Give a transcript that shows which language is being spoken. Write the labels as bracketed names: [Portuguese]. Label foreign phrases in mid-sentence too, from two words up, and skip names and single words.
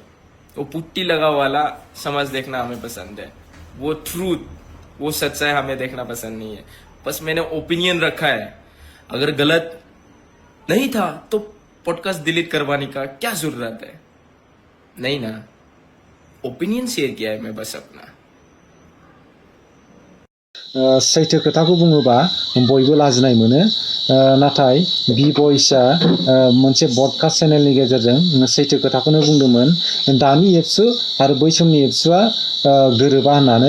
[Hindi] वो पुट्टी लगा वाला समाज देखना हमें पसंद है, वो ट्रूथ, वो सच्चाई हमें देखना पसंद नहीं है। बस मैंने ओपिनियन रखा है, अगर गलत नहीं था तो पॉडकास्ट डिलीट करवाने का क्या जरूरत है? नहीं ना, [English] opinion share [Hindi] किया है मैं बस अपना। [Bodo] सैथो खोथाखौ बुङोबा बयबो लाजिनाय मोनो, नाथाय बि बयसआ मोनसे ब्रडकास्ट चेनेलनि गेजेरजों सैथो खोथाखौनो बुंदोंमोन। दानि एबसु आरो बै समनि एबसुआ गोरोबा होननानै।